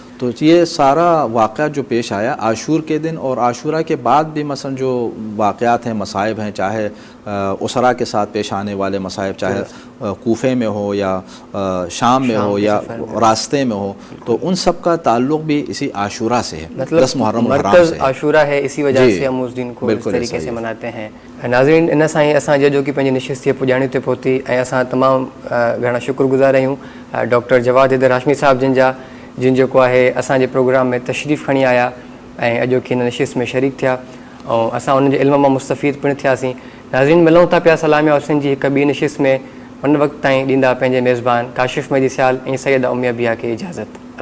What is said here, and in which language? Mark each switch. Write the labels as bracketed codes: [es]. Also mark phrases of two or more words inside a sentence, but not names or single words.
[ur] تو یہ سارا واقعہ جو پیش آیا عاشور کے دن اور عاشورہ کے بعد بھی مثلا جو واقعات ہیں, مصائب ہیں, چاہے اسرا کے ساتھ پیش آنے والے مصائب, چاہے کوفے میں ہو یا شام میں ہو یا راستے میں ہو, تو ان سب کا تعلق بھی اسی عاشورہ سے ہے. مطلب 10 محرم الحرام مرکز سے عاشورہ ہے, اسی وجہ سے ہم اس دن کو اس طریقے سے مناتے ہیں. [sd] ناظرین, ان سائیں اساں جو کہ پنجی نشست پجاणी تے پहुती ऐं असां तमामु घणा शुक्रगुज़ार आहियूं डॉक्टर जवाद हैदर हाशमी साहब जिन जेको आहे असांजे प्रोग्राम में तशरीफ़ खणी आया ऐं अॼोकी हिन नशिस्त में शरीक थिया, ऐं असां उन्हनि जे इल्म मां मुस्तफ़ीद पिणु थियासीं. नाज़रीन, मिलूं था पिया सलामिया हुसैन जी हिकु ॿी नशिस्त में. उन वक़्त ताईं ॾींदा पंहिंजे मेज़बान काशिफ़ मेदी सियाल ऐं सैयदा उमिया बिया खे इजाज़त.